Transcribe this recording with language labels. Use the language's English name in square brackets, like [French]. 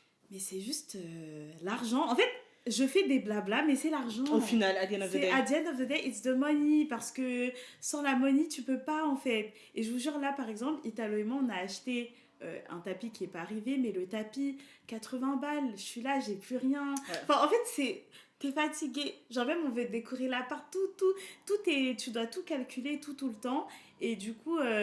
[French] Mais c'est juste l'argent. En fait, je fais des blabla, mais c'est l'argent. Au final, [English] at the end of the [French] C'est [English] day. at the end of the day, it's the money. [French] Parce que sans la money, tu peux pas, en fait. Et je vous jure, là, par exemple, Italo et moi, on a acheté un tapis qui est pas arrivé, mais le tapis, 80 balles. Je suis là, j'ai plus rien. Ouais. Enfin, en fait, c'est... T'es fatigué. Genre même, on veut décorer l'appart. Tout est... Tu dois tout calculer, tout le temps. Et du coup...